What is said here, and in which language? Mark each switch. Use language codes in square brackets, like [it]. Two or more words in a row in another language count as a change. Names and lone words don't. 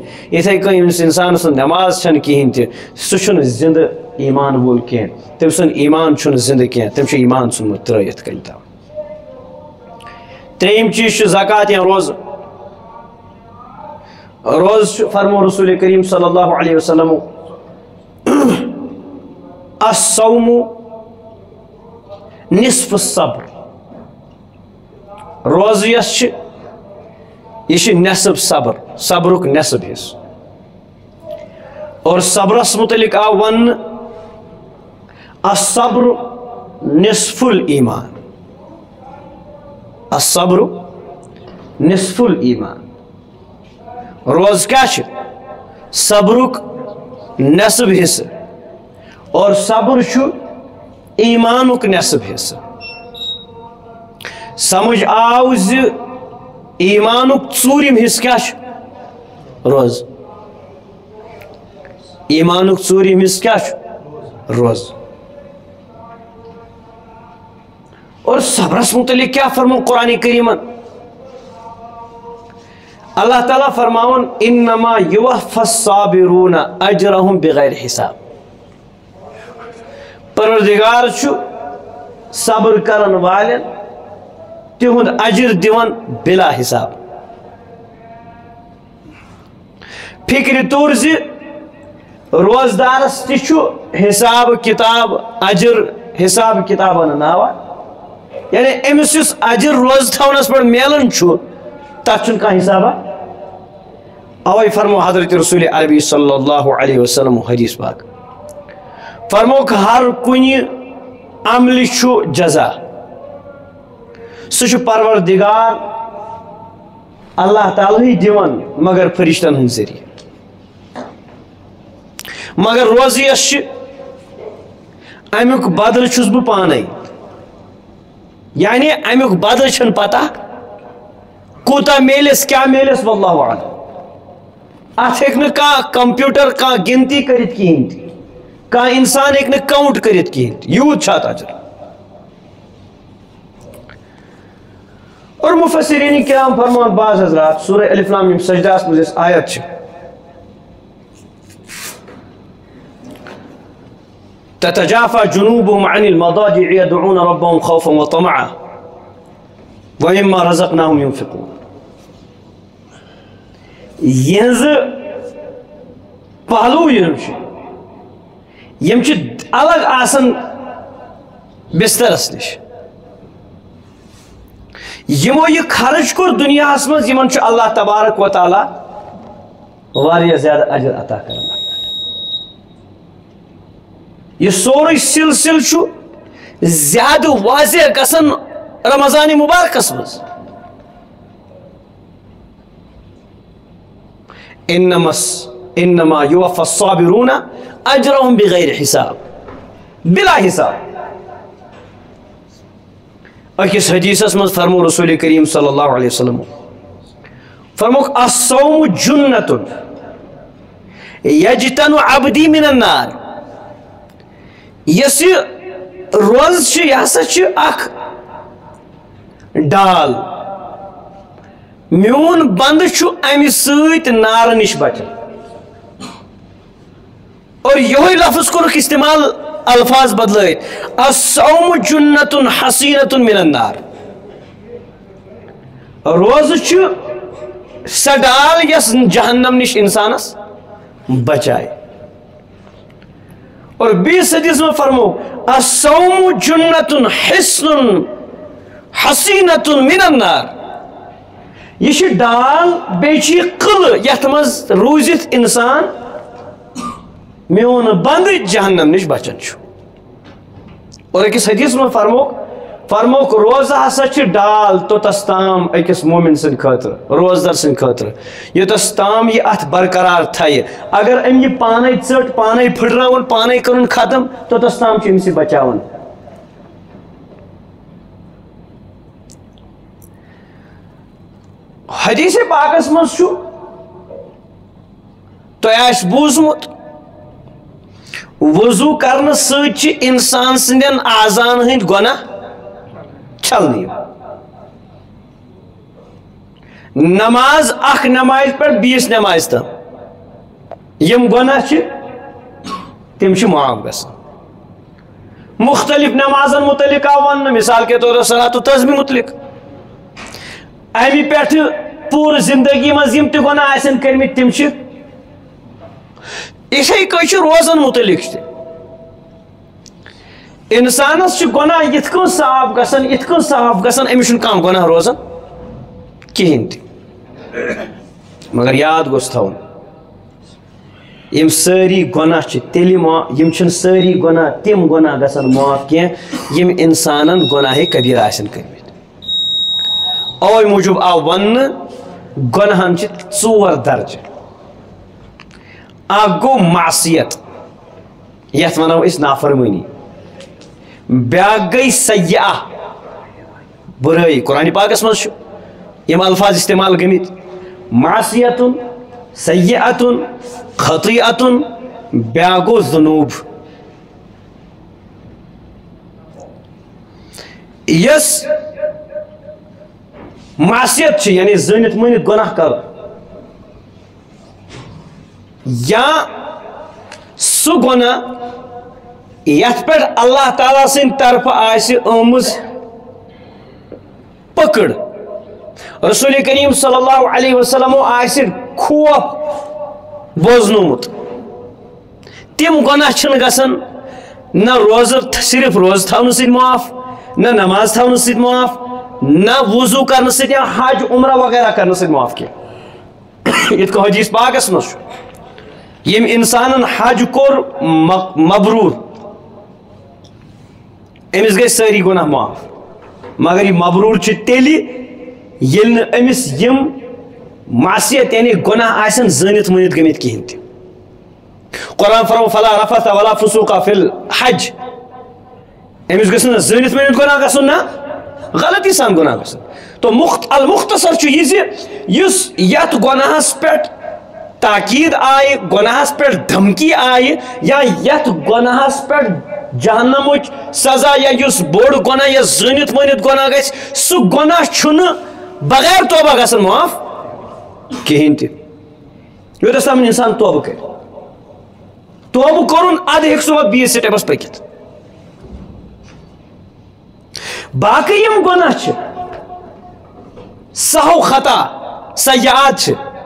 [ks] یِتھَے کٔنۍ ییٚمِس اِنسان سٕنٛز نٮ۪ماز چھنہٕ کِہیٖنۍ تہِ سُہ چھُنہٕ زندٕ ایمان وول کینٛہہ. تٔمۍ سُنٛد ایمان چھُنہٕ زندٕ کینٛہہ تٔمۍ چھُ ایمان ژھُنمُت ترٲیِتھ کٔنۍ تام. ترٛیٚیِم چیٖز چھُ زکات یا روزٕ. روزٕ چھُ فرمو رسول کریم [ar] صلی اللہ علیہ وسلم الصوم نصف الصبر. [ks] روزٕ یۄس چھِ یہ چھِ نصف صبر صبرُک نصف حصہٕ. اور صبرس متعلق آو وننہٕ [ar] الصبر نصف الایمان. الصبر نصف الایمان. [ks] روز کیا چھِ صبرُک نصب حصہ اور صبر چھُ ایمانُک نصب حصہ سمجھ آو زِ ایمانُک ژوٗرِم حصہٕ کیٛاہ چھُ روز ایمانُک ژوٗرِم حصہٕ کیٛاہ چھُ روز اور صبرس متعلق کیا فرمو قرآن کریم اللہ تعالیٰ فرماون [ar] انما یوفی الصابرون اجرهم بغیر حساب [ks] پروردگار چھُ صبر کرن والن تہند اجر دِوان بلا حساب فکر طور زِ روزدارس تہِ چھُ حساب کتاب اجر حساب کتاب انناوا یعنی امس یُس اجر روز تھونس پہ میلان چھُ تتھ چھُنہٕ کانٛہہ حسابہ اوے فرمو حضرت رسول عربی [ar] صلی اللہ علیہ وسلم [ks] حدیث پاک فرموک ہر کُنہِ عملہِ چھُ جزا سُہ چھُ پروردگار اللہ تعالیٰ ہی دِوان مگر فرشتن ہٕنٛدۍ ذٔریعہٕ مگر روزیس چھِ امیُک بدل چھُس بہٕ پانے یعنی امیُک بدل چھنہٕ پتہ کوٗتاہ میلس کیٛاہ میلس [ar] واللہ اعلم [ks] اتھ ہیٚکہِ نہٕ کانٛہہ کمپیوٗٹر کانٛہہ گنتی کٔرِتھ کِہیٖنۍ تہِ کانٛہہ انسان ہیٚکہِ نہٕ کاؤنٹ کٔرِتھ کِہیٖنۍ تہِ یوٗت چھُ اتھ اجر اور مفسرین کرام فرمان بعض حضرات سورہ الف لام میم سجدہس منٛز یۄس آیت چھِ [ar] تتجافى جنوبهم عن المضاجع يدعون ربهم خوفا وطمعا ومما رزقناهم ينفقون يهز [ks] پہلو یم چھ الگ آسن بسترس نش یمو یہ خرچ کور دنیا مز یمن چھ [ar] اللہ تبارک و تعالی [ks] واریاہ زیادہ اجر عطا کران یہ سوری سلسل چھُ زیادہ واضح گژھان رمضان مبارکس مز [ar] انما یوفی الصابرون اجرهم بغیر حساب [ks] بلا حساب اکس حدیثس مز فرمو رسول کریم [ar] صلی اللہ علیہ وسلم [ks] فرموک [ar] الصوم جنۃ یجتن عبدی من النار [ks] یس روز یہ ہسا اخ ڈال میون بند امہ ست نار نش بچان اور یہ لفظ کورک استعمال الفاظ بدلائت [ar] الصوم جنۃ حسینۃ من النار [ks] روز سہ ڈال یس جہنم نش انسانس بچائے اور بیس حدیث میں فرمو [ar] الصوم جنۃ حصن حسینۃ من النار [ks] یہ ڈال بیچ قلعہ یت مز روزت انسان میون بند جہنم نش بچان اور اکس حدیث میں فرموک روزہ ہسا ڈال توتس تام اکس مومن سن خاطر روزدار سن خاطر یوتس تام یہ ات برقرار تھائے اگر ام یہ پانے ژٹ پانے پھٹراون پانے کرن ختم توتس تام امس بچاون حدیث پاکس مز تہ بوزمت وضو کرنے ست انسان سندین اعضان ہند گناہ چھلنی نماز اخ نماز پہ بیس نماز تم یم گناہ تم معاف گژھان مختلف نمازن متعلق آو ون [ur] مثال کے طور پر [ks] صلاۃ التسبیح متعلق امی پہ پور زندگی مز یم تہ گناہ آسن کرمت تم اِتھے کٔنۍ روزن متعلق انسانس گناہ یتھ کن صاف گژھان أمِس چھُنہٕ کانٛہہ گناہ روزان کہیٖنۍ تہِ مگر یاد گوٚژھ تھاوُن یم سٲری گناہ تیٚلہِ یم چھِنہٕ سٲری گناہ تِم گناہ گژھان معاف کینٛہہ یم انسانن گناہ کبیٖر آسن کٔرمٕتۍ اوے موٗجوٗب آو وننہٕ گناہن ژور درجہٕ اکھ گو معصیت یتھ ونو اس نافرمانی بیاکھ گئی سیئہ برائی قرآن پاکس مز یم الفاظ استعمال گمت معصیت سیئۃ خطیئۃ بیاکھ گو ذنوب یس معصیت یعنی زنت منت گناہ کر یا سہ گناہ یت پہ اللہ تعالیٰ سن طرف آمز پکڑ رسول کریم [ar] صلی اللہ علیہ وسلم [ks] خوف بوزنومت تم گناہ چھن گژھان نہ روز صرف روز تھاونہ سۭتۍ معاف نہ نماز تھاونہ سۭتۍ معاف نہ وضو کرنے سۭتۍ یا حج عمرہ وغیرہ کرنے سۭتۍ معاف کینٛہہ یِتھ کٔنۍ حدیث پاکس منٛز چھُ یم انسانن حج کوٚر مبرور امس گئی ساری گناہ معاف مگر یہ مبرور چھ تیلی یل نہ امس یم معصیت یعنی گناہ آسن زنت منت گمت کہین تہ قرآن فرمو [ar] فلا رفث ولا فسوق فی الحج [ks] امس گژھِ نہ زنت منت گناہ گژھن نہ غلطی سان گناہ گژھن تو المختصر چھ یہ زِ یس یت گناہس پٮ۪ٹھ تاکید آئی گناہس پہ دھمکی آئی یا یت گناہس پہ جہنمچ سزا یا یس بوڑ گناہ یا زنت ونت گناہ گژھِ سہ گناہ چھُنہ بغیر توبہ گژھان معاف کہین تہ یوتس تام انسان توبہ کر توبہ کرن اد ہیک سہ بیس سٹیپس پکت باقی یم گناہ چھ سہو خطا سیئات چھ